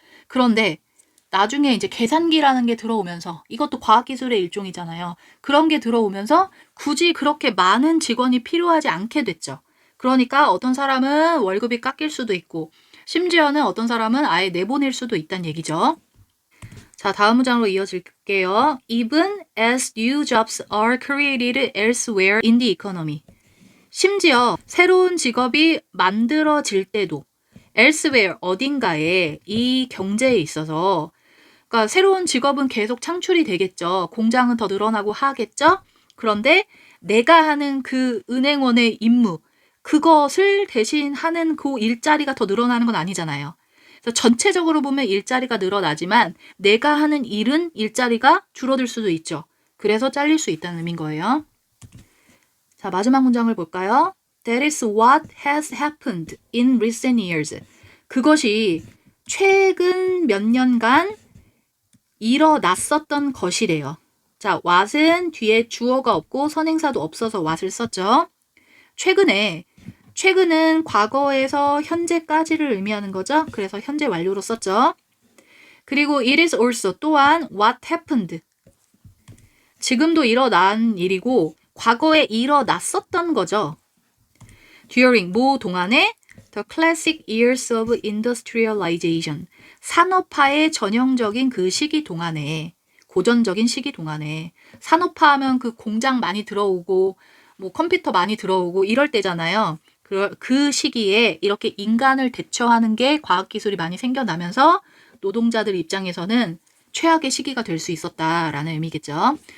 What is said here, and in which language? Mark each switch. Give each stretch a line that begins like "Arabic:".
Korean: 그런데 나중에 이제 계산기라는 게 들어오면서 이것도 과학기술의 일종이잖아요. 그런 게 들어오면서 굳이 그렇게 많은 직원이 필요하지 않게 됐죠. 그러니까 어떤 사람은 월급이 깎일 수도 있고 심지어는 어떤 사람은 아예 내보낼 수도 있다는 얘기죠. 자, 다음 문장으로 이어질게요.
English: Even as new jobs are created elsewhere in the economy.
Korean: 심지어 새로운 직업이 만들어질 때도 elsewhere, 어딘가에 이 경제에 있어서 그러니까 새로운 직업은 계속 창출이 되겠죠. 공장은 더 늘어나고 하겠죠. 그런데 내가 하는 그 은행원의 임무, 그것을 대신하는 그 일자리가 더 늘어나는 건 아니잖아요. 그래서 전체적으로 보면 일자리가 늘어나지만 내가 하는 일은 일자리가 줄어들 수도 있죠. 그래서 잘릴 수 있다는 의미인 거예요. 자, 마지막 문장을 볼까요?
English: That is what has happened in recent years.
Korean: 그것이 최근 몇 년간 일어났었던 것이래요. 자, what은 뒤에 주어가 없고 선행사도 없어서 what을 썼죠. 최근은 과거에서 현재까지를 의미하는 거죠. 그래서 현재 완료로 썼죠. 그리고
English: it is also
Korean: 또한
English: what happened.
Korean: 지금도 일어난 일이고 과거에 일어났었던 거죠.
English: during
Korean: 뭐 동안에
English: the classic years of industrialization.
Korean: 산업화의 전형적인 그 시기 동안에 고전적인 시기 동안에 산업화하면 그 공장 많이 들어오고 뭐 컴퓨터 많이 들어오고 이럴 때잖아요. 그 시기에 이렇게 인간을 대처하는 게 과학기술이 많이 생겨나면서 노동자들 입장에서는 최악의 시기가 될 수 있었다라는 의미겠죠.